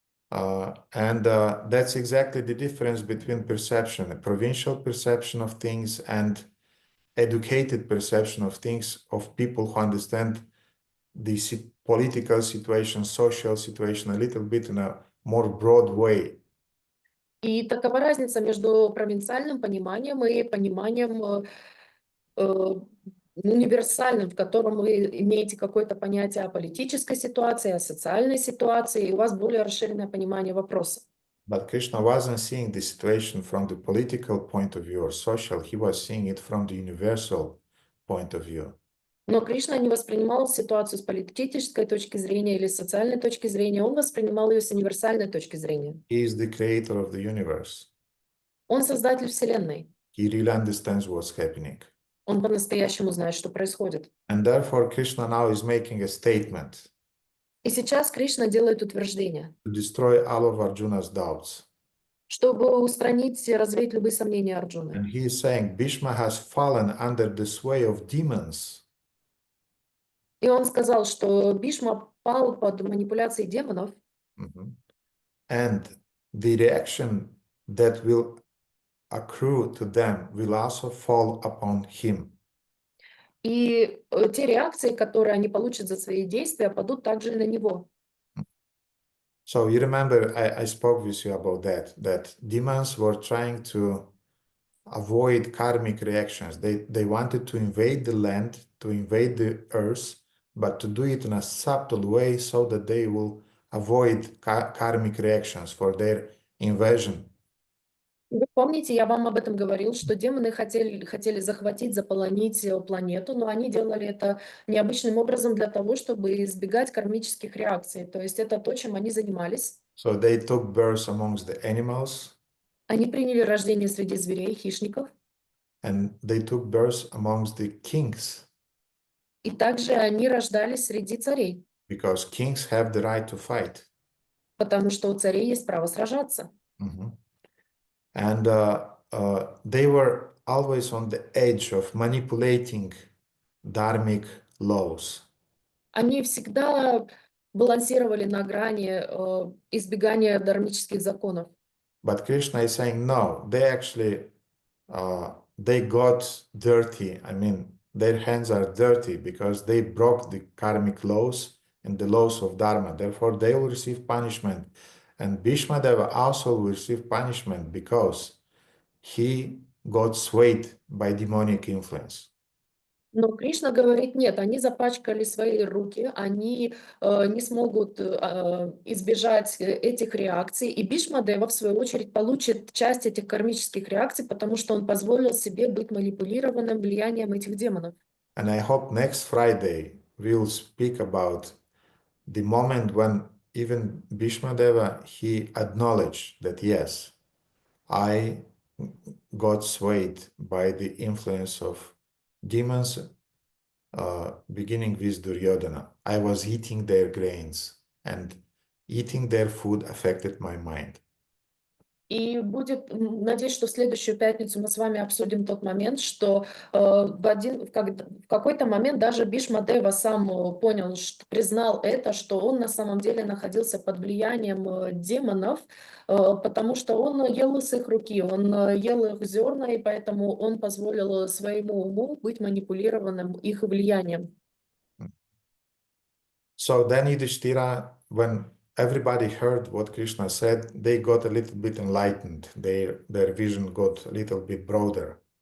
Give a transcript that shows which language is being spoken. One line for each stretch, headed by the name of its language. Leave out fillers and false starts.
English: That's exactly the difference between perception, a provincial perception of things and educated perception of things of people who understand the political situation, social situation a little bit in a more broad way.
Russian: И такова разница между провинциальным пониманием и пониманием универсальным, в котором вы имеете какое-то понятие о политической ситуации, о социальной ситуации, и у вас более расширенное понимание вопроса.
English: But Krishna wasn't seeing the situation from the political point of view or social, he was seeing it from the universal point of view.
Russian: Но Кришна не воспринимал ситуацию с политической точки зрения или с социальной точки зрения, он воспринимал ее с универсальной точки зрения.
English: He is the creator of the universe.
Russian: Он создатель Вселенной.
English: He really understands what's happening.
Russian: Он по-настоящему знает, что происходит.
English: And therefore Krishna now is making a statement
Russian: И сейчас Кришна делает утверждение,
English: to destroy all of Arjuna's doubts.
Russian: чтобы устранить, развеять любые сомнения Арджуны.
English: And he is saying Bhīṣma has fallen under the sway of demons.
Russian: И он сказал, что Бhīṣma пал под манипуляцией демонов,
English: And the reaction that will accrue to them will also fall upon him.
Russian: и те реакции, которые они получат за свои действия, падут также и на него.
English: So you remember I spoke with you about that demons were trying to avoid karmic reactions. They wanted to invade the land, to invade the earth, but to do it in a subtle way so that they will avoid karmic reactions for their invasion.
Russian: Вы помните, я вам об этом говорил, что демоны хотели захватить, заполонить планету, но они делали это необычным образом для того, чтобы избегать кармических реакций. То есть это то, чем они занимались.
English: So they took birth amongst the animals,
Russian: Они приняли рождение среди зверей, хищников,
English: and they took birth amongst the kings,
Russian: и также они рождались среди царей,
English: because kings have the right to fight.
Russian: потому что у царей есть право сражаться.
English: And they were always on the edge of manipulating dharmic laws.
Russian: Они всегда балансировали на грани избегания дharмических законов.
English: But Krishna is saying, no, they actually, they got dirty. I mean, their hands are dirty because they broke the karmic laws and the laws of Dharma. Therefore, they will receive punishment. And Bhīṣmadeva also will receive punishment because he got swayed by demonic influence.
Russian: Но Кришна говорит, нет, они запачкали свои руки, они не смогут избежать этих реакций, и Бhīṣmadeva, в свою очередь, получит часть этих кармических реакций, потому что он позволил себе быть манипулированным влиянием этих демонов.
English: And I hope next Friday we'll speak about the moment when even Bhīṣmadeva, he acknowledged that, yes, I got swayed by the influence of demons, beginning with Duryodhana. I was eating their grains, and eating their food affected my mind.
Russian: И будет, надеюсь, что в следующую пятницу мы с вами обсудим тот момент, что в какой-то момент даже Бhīṣmadeva сам понял, признал это, что он на самом деле находился под влиянием демонов, потому что он ел с их руки, он ел их зерна, и поэтому он позволил своему уму быть манипулированным их влиянием.
English: So then Yudhishthira, when everybody heard what Krishna said, they got a little bit enlightened. Their vision got a little bit broader.